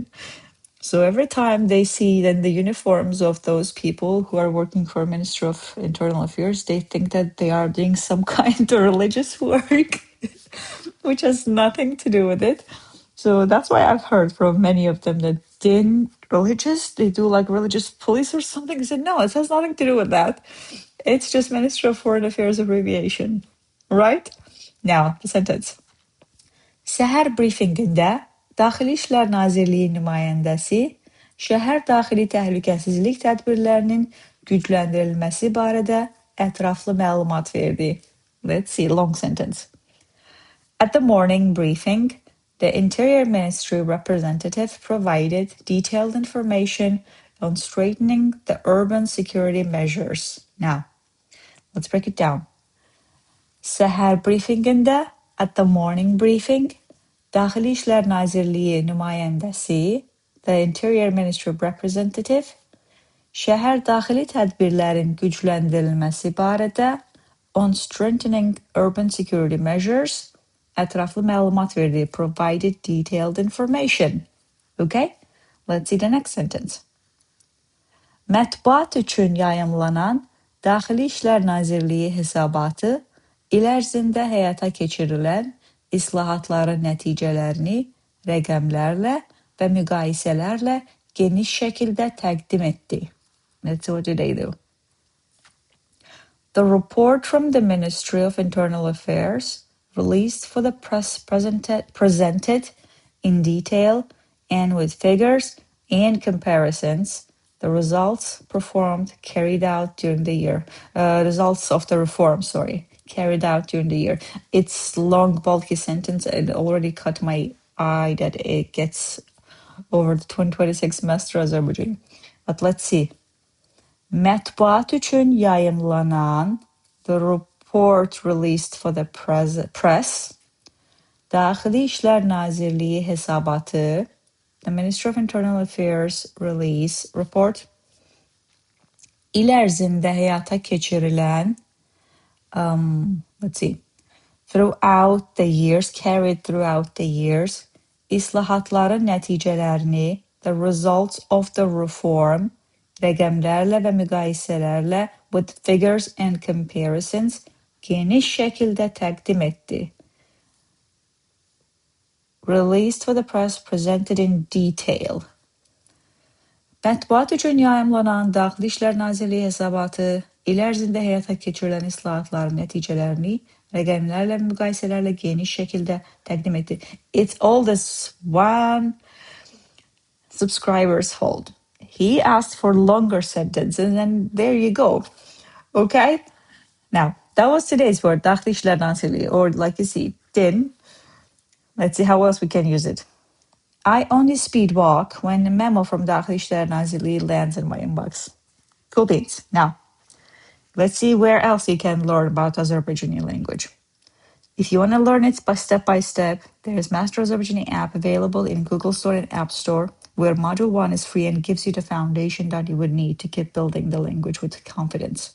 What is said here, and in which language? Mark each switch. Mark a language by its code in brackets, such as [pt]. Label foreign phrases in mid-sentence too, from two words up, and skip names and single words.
[en] So every time they see then the uniforms of those people who are working for Ministry of Internal Affairs, they think that they are doing some kind of religious work, which has nothing to do with it. So that's why I've heard from many of them that din religious, they do like religious police or something. I said, no, it has nothing to do with that. It's just Ministry of Foreign Affairs abbreviation, right? Now, the sentence. [az] Səhər briefingində Daxili İşlər Nazirliyi nümayəndəsi şəhər daxili təhlükəsizlik tədbirlərinin gücləndirilməsi barədə ətraflı məlumat verdi. [en] Let's see, long sentence. At the morning briefing, the Interior Ministry representative provided detailed information on strengthening the urban security measures. Now, let's break it down. [az] Səhər briefingində, [en] at the morning briefing, [az] Daxili İşlər Nazirliyi nümayəndəsi, [en] the Interior Ministry representative, [az] şəhər daxili tədbirlərin gücləndirilməsi barədə [en] on strengthening urban security measures, [az] ətraflı məlumat verdi, [en] provided detailed information. Okay? Let's see the next sentence. [az] Mətbuat üçün yayımlanan Daxili İşlər Nazirliyi hesabatı il ərzində həyata keçirilən islahatların nəticələrini rəqəmlərlə və müqayisələrlə geniş şəkildə təqdim etdi. [en] Let's see what did they do. The report from the Ministry of Internal Affairs, released for the press, presented in detail and with figures and comparisons the results carried out during the year. Results of the reform, carried out during the year. It's long, bulky sentence. It already caught my eye that it gets over the 2026 semester Azerbaycan. But let's see. [az] Mətbuat üçün yayımlanan, [en] the report released for the press, [az] Daxili İşlər Nazirliyi hesabatı, [en] the Ministry of Internal Affairs report, [az] il ərzində həyata keçirilən, [en] carried throughout the years, [az] islahatların nəticələrini, [en] the results of the reform, [az] rəqəmlərlə və müqayisələrlə [en] with figures and comparisons [az] geniş şəkildə təqdim etdi. [en] Released for the press, presented in detail. [az] Mətbuat üçün yayımlanan Daxili İşlər Nazirliyi hesabatı il ərzində həyata keçirilən islahatların nəticələrini rəqəmlərlə, müqayisələrlə geniş şəkildə təqdim etdi. [en] It's all this one subscriber's fault. He asked for longer sentences, and there you go. Okay? Now, that was today's word, [az] dakhli işlər nazirliyi, [en] or like you see, then, let's see how else we can use it. I only speed walk when a memo from [az] Dakhli İşler Nazirliği [en] lands in my inbox. Cool beans. Now, let's see where else you can learn about Azerbaijani language. If you want to learn it by step, there's Master Azerbaijani app available in Google Store and App Store, where Module 1 is free and gives you the foundation that you would need to keep building the language with confidence.